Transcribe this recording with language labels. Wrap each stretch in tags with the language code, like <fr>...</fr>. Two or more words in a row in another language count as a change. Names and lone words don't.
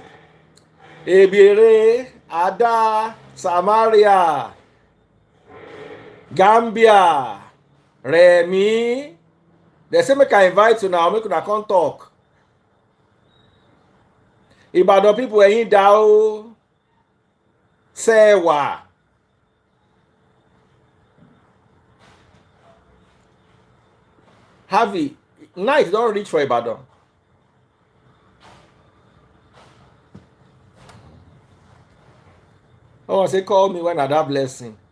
<pcm>Ebere, Ada, Samaria, Gambia, Remy. They say make I invite you now, make una come talk.</pcm> <yo>Ibadan people ẹ̀yin dá o.</yo> <pcm>Sewa. Harvey, night don't reach for Ibadan. Oh, say call me when I that blessing.</pcm>